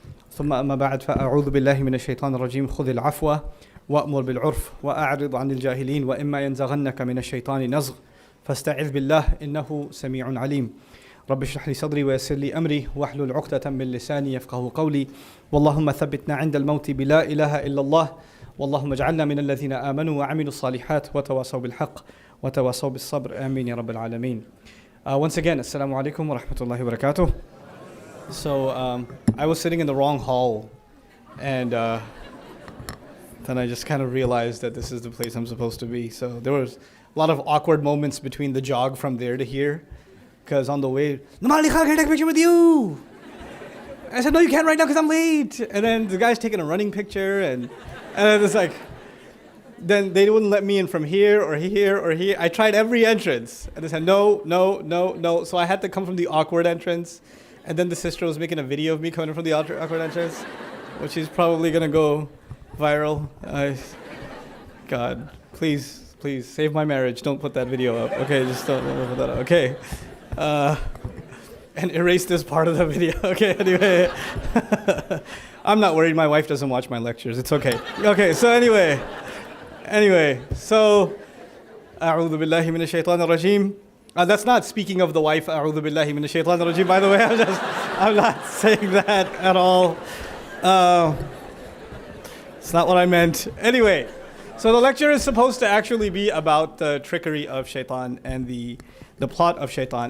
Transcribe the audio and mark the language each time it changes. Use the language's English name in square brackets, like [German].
[Arabic] ثم أما بعد فأعوذ بالله من الشيطان الرجيم. خذ العفو وأمر بالعرف وأعرض عن الجاهلين وإما ينزغنك من الشيطان نزغ فاستعذ بالله إنه سميع عليم. رب اشرح لي صدري ويسر لي أمري واحلل عقدة من لساني يفقهوا قولي. واللهم ثبتنا عند الموت بلا إله إلا الله. واللهم اجعلنا من الذين آمنوا وعملوا الصالحات وتواصوا بالحق وتواصوا بالصبر. آمين يا رب العالمين. [English] Once again, [Arabic] assalamu alaikum wa rahmatullahi wa barakatuh. [English] So I was sitting in the wrong hall, and then I just kind of realized that this is the place I'm supposed to be. So there was a lot of awkward moments between the jog from there to here, because on the way, Namali Khan, can I take a picture with you? I said, no, you can't right now because I'm late. And then the guy's taking a running picture, and it's like, then they wouldn't let me in from here or here or here. I tried every entrance, and they said, no. So I had to come from the awkward entrance. And then the sister was making a video of me coming from the awkward entrance, which is probably going to go viral. God, please save my marriage. Don't put that video up. Okay, just don't put that up. Okay. And erase this part of the video. Okay, anyway. I'm not worried. My wife doesn't watch my lectures. It's okay. Okay, so anyway. So, [Arabic] أعوذ بالله من الشيطان الرجيم. [English] That's not speaking of the wife, [Arabic] أعوذ بالله من الشيطان الرجيم, [English] by the way. I'm not saying that at all. It's not what I meant. Anyway, so the lecture is supposed to actually be about the trickery of shaitan and the plot of shaitan.